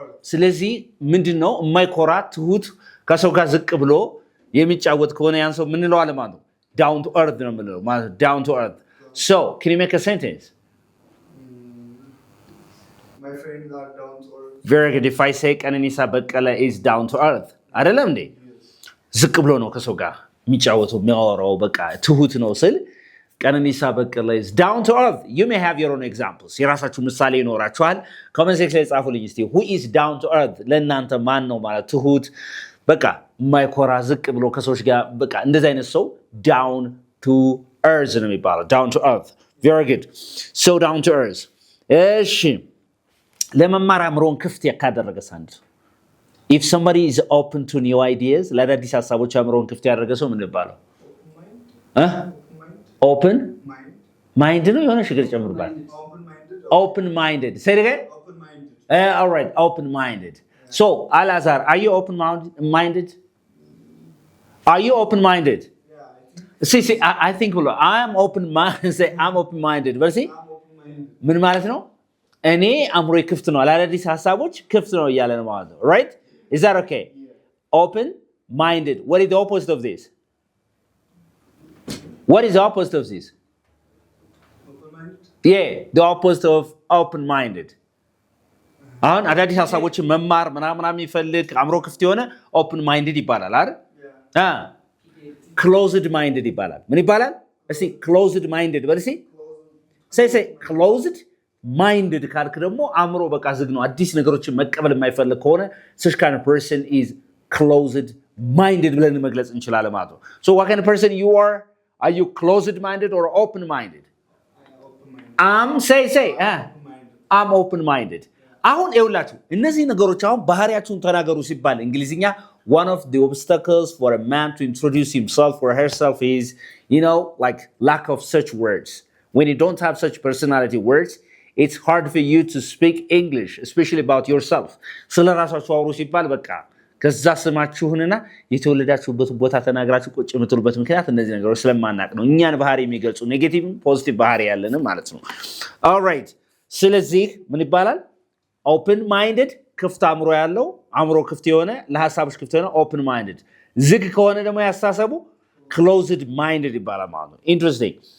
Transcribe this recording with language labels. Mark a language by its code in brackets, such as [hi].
[am] ስለዚህ ምንድነው የማይኮራ ትሁት ከሰው ጋር ዝቅ ብሎ የሚጫወት ከሆነ ያን ሰው ምን እንለዋለን ማለት ነው? [en] down to earth [am] ነው የምንለው ማለት [en] down to earth. So can you make a sentence? My friends are down to earth. Very good. If I say ቀነኒሳ በቀለ is down to earth [am] አይደለም እንዴ? ዝቅ ብሎ ነው ከሰው ጋር የሚጫወተው የሚያወራው በቃ ትሁት ነው ስል ቀነኒሳ በቀለ [en] is down to earth. You may have your own examples. [am] የራሳችሁ ምሳሌ ይኖራችኋል። ኮሜንት ሴክሽን ላይ ጻፉልኝ እስቲ [en] who is down to earth [am] ለእናንተ ማን ነው ማለት ትሁት በቃ የማይኮራ ዝቅ ብሎ ከሰዎች ጋር በቃ እንደዚህ አይነት ሰው down to earth ነው የሚባለው down to earth. [en] Very good. So down to earth. [am] እሺ ለመማር አእምሮን ክፍት ያካደረገ ሳንድ [en] if somebody is open to new ideas [am] ለአዳዲስ ሀሳቦች አእምሮን ክፍት ያደረገ ሰው ምን ይባላል? [en] open mind [am] ነው የሆነ ሽግር ጨምርባል [en] open minded say it again Open minded. all right open minded. So Alazar, are you open minded? Are you open minded? Yeah, see I think I am open minded. Say I'm open minded. But see I'm open minded. [am] ምን ማለት ነው? እኔ አእምሮዬ ክፍት ነው ለአዳዲስ ሀሳቦች ክፍት ነው እያለ ነው ማለት ነው. [en] Right? Is that okay? Yeah. Open minded. What is the opposite of this? What is the opposite of this? Open minded. Yeah, the opposite of open minded. [am] አሁን አዳዲስ ሀሳቦችን መማር ምናምን የሚፈልግ አእምሮ ክፍት የሆነ open minded ይባላል አይደል? [en] Yeah. [am] Closed minded ይባላል። ምን ይባላል? እስቲ closed minded በል እስቲ [en] say closed minded [am] ካልክ ደግሞ አእምሮ በቃ ዝግ ነው አዲስ ነገሮችን መቀበል የማይፈልግ ከሆነ [en] such kind of person is closed minded [am] ብለን መግለጽ እንችላለን ማለት ነው. [en] So what kind of person you are? Are you closed minded or open minded? Open minded. I'm open minded. [am] አሁን ይኸውላችሁ እነዚህ ነገሮች አሁን ባህሪያችሁን ተናገሩ ሲባል እንግሊዝኛ [en] one of the obstacles for a man to introduce himself or herself is like lack of such words. When you don't have such personality words, it's hard for you to speak English, especially about yourself. [am] ስለ ራሳችሁ አውሩ ሲባል በቃ ከዛ ስማችሁንና የተወለዳችሁበት ቦታ ተናግራችሁ ቁጭ የምትሉበት ምክንያት እነዚህ ነገሮች ስለማናቅ ነው። እኛን ባህሪ የሚገልጹ ኔጌቲቭ ፖዚቲቭ ባህሪ ያለን ማለት ነው። all right ስለዚህ ምን ይባላል? open minded ክፍት አእምሮ ያለው አእምሮ ክፍት የሆነ ለሐሳቦች ክፍት የሆነ open minded። ዝግ ከሆነ ደግሞ ያስተሳሰቡ closed minded ይባላል ማለት ነው። interesting.